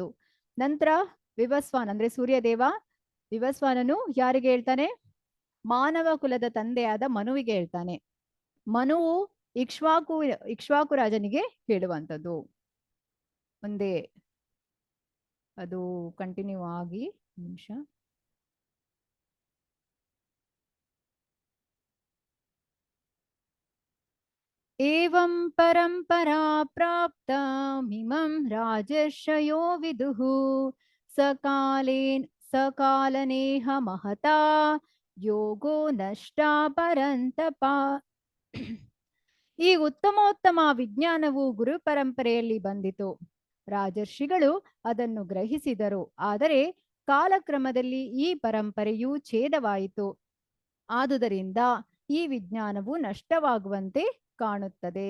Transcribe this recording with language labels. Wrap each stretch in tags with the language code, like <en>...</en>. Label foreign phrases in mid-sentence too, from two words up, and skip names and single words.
<kn>ನಂತರ ವಿವಸ್ವಾನ್ ಅಂದ್ರೆ ಸೂರ್ಯದೇವ, ವಿವಸ್ವಾನನು ಯಾರಿಗೆ ಹೇಳ್ತಾನೆ? ಮಾನವ ಕುಲದ ತಂದೆಯಾದ ಮನುವಿಗೆ ಹೇಳ್ತಾನೆ. ಮನುವು ಇಕ್ಷ್ವಾಕು ರಾಜನಿಗೆ ಹೇಳುವಂಥದ್ದು. ಮುಂದೆ ಅದು ಕಂಟಿನ್ಯೂ ಆಗಿ ನಿಮಿಷ.</kn> <sa>एवं परंपरा प्राप्त मिमं राजर्षयो विदुः सकालनेह महता योगो नष्ट परंतप.</sa> <kn>ಈ ಉತ್ತಮೋತ್ತಮ ವಿಜ್ಞಾನವು ಗುರು ಪರಂಪರೆಯಲ್ಲಿ ಬಂದಿತು. ರಾಜರ್ಷಿಗಳು ಅದನ್ನು ಗ್ರಹಿಸಿದರು. ಆದರೆ ಕಾಲಕ್ರಮದಲ್ಲಿ ಈ ಪರಂಪರೆಯು ಛೇದವಾಯಿತು. ಆದುದರಿಂದ ಈ ವಿಜ್ಞಾನವು ನಷ್ಟವಾಗುವಂತೆ ಕಾಣುತ್ತದೆ.</kn>